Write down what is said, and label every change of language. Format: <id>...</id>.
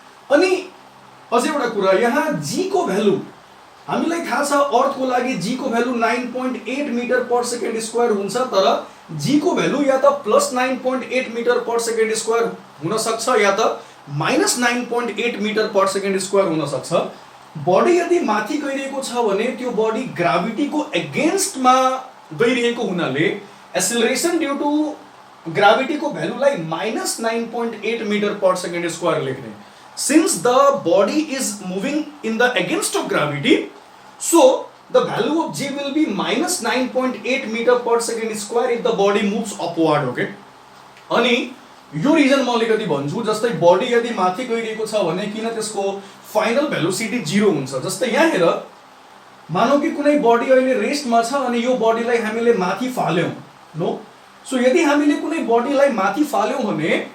<ne>अनि अझै एउटा कुरा, यहाँ g को भ्यालु हामीलाई थाहा छ, अर्थ को लागि g को value 9.8 metre per second square हुन्छ, तर g को भ्यालु या त plus 9.8 metre per second square हुन सक्छ या त minus 9.8 metre per second square हुन सक्छ। बडी यदि माथि गइरहेको छ भने त्यो बडी ग्राभिटी को एगेन्स्ट मा गइरहेको हुनाले एक्सेलरेशन ड्यू टु ग्राभिटी को भ्यालुलाई minus 9.8 metre per second square लेख्ने।</ne> <en>Since the body is moving in the against of gravity, so the value of g will be minus 9.8 metre per second square if the body moves upward.</en> <ne>Okay, अनि यो reason म अलिकति भन्छु। जस्तै body यदि माथि गइरहेको छ भने किन त्यसको फाइनल भेलोसिटी 0 हुन्छ। जस्तै यहाँ हेर, मानौ कि कुनै बडी अहिले रेस्टमा छ अनि यो बडीलाई हामीले माथि फाल्यौं। नो, सो यदि हामीले कुनै बडीलाई माथि फाल्यौं भने</ne>